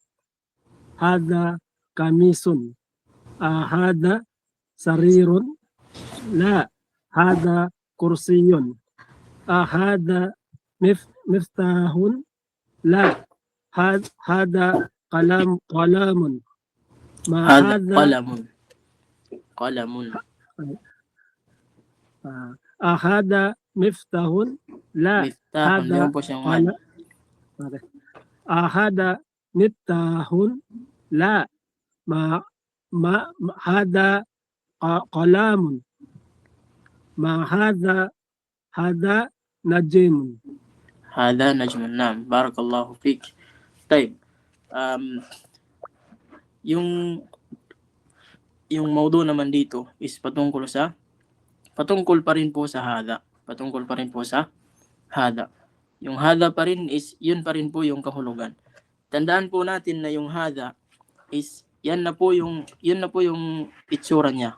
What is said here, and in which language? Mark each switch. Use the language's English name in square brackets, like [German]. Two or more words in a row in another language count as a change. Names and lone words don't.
[Arabic] قميص هذا سرير لا هذا كرسي هذا مفتاح لا هذا قلم ما هذا هذا قلم. هذا مفتاح لا مفتاح. هذا [Filipino] Meron po siyang one. [Arabic] هذا مفتاح لا ما هذا قلم. ما هذا نجم. هذا نجم. نعم بارك الله فيك طيب. [Filipino] Yung maudu naman dito is patungkol pa rin po sa hada. Patungkol pa rin po sa hada. Yung hada pa rin is, yun pa rin po yung kahulugan. Tandaan po natin na yung hada is, yun na po yung itsura niya.